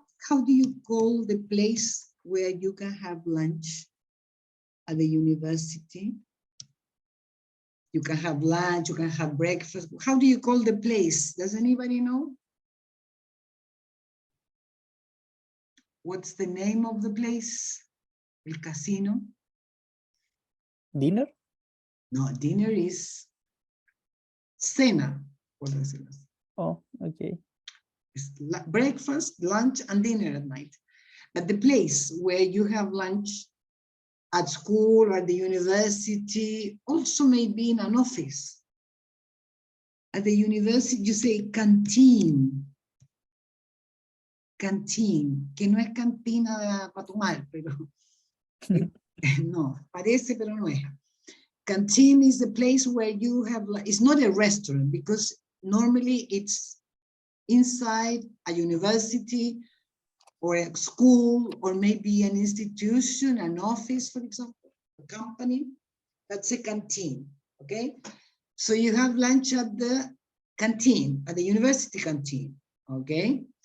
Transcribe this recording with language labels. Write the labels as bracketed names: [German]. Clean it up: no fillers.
[English] How do you call the place where you can have lunch at the university? You can have lunch, you can have breakfast. How do you call the place? Does anybody know? What's the name of the place? [Spanish] El casino? [English] Dinner? [Spanish] No, [English] dinner is [Spanish] cena, por decirlo así. [English] Oh, okay. It's breakfast, lunch, and dinner at night. But the place where you have lunch, at school or at the university, also maybe in an office. At the university, you say canteen. [Spanish] Canteen, que no es cantina para tomar, pero no, parece, pero no es. [English] Canteen is the place where you have, it's not a restaurant because normally it's inside a university or a school or maybe an institution, an office, for example, a company. That's a canteen, okay? So you have lunch at the canteen, at the university canteen, okay?